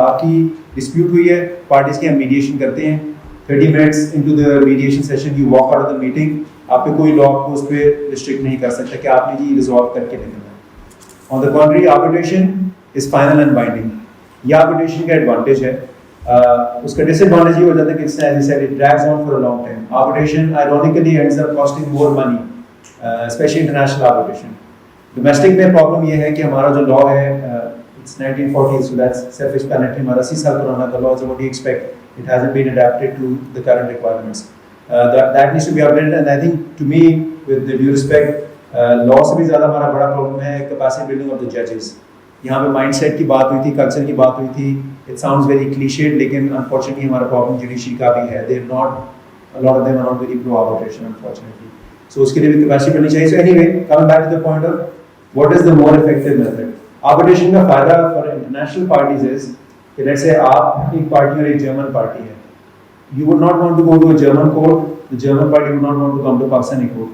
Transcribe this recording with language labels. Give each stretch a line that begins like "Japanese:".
Urdu: آپ کی ڈسپیوٹ ہوئی ہے, پارٹیز کی ہم میڈیشن کرتے ہیں,
English: 30 minutes into the mediation session you walk out of the meeting,
Urdu: آپ پہ کوئی لاء کو اس پہ ریسٹرکٹ نہیں کر سکتا کہ آپ نے جی ریزالو کر کے نکلنا ہے.
English: On the country arbitration is final and binding.
Urdu: یہ آربیٹریشن کا ایڈوانٹیج ہے. اس کا ڈس ایڈوانٹیج یہ ہو جاتا ہے کہ
English: it drags on for a long time. Arbitration ironically ends up costing more money, especially international arbitration.
Urdu: Domestic میں پرابلم یہ ہے کہ ہمارا جو لاء ہے
English: it's 1940, so that's self-explanatory.
Urdu: ہمارا 80 سال پرانا کا law,
English: so what do you expect? It hasn't been adapted to the current requirements. That needs to be updated, and I think to me, with the due respect, law سے بھی زیادہ ہمارا بڑا problem ہے capacity building of the judges.
Urdu: یہاں پہ mind set کی بات ہوئی تھی, کلچر کی بات ہوئی تھی.
English: It sounds very cliched,
Urdu: لیکن unfortunately ہمارا problem جوڈیشری کا بھی ہے.
English: They're not, a lot of them are not very pro arbitration, unfortunately.
Urdu: So اس کے لیے بھی capacity بڑھنی چاہیے.
English: So anyway, coming back to the point of what is the more effective method.
Urdu: Arbitration کا فائدہ
English: for international parties is
Urdu: کہ
English: let's say
Urdu: آپ ایک party اور ایک جرمن پارٹی ہے.
English: You would not want to go to a German court, the German party would not want to come to Pakistani court.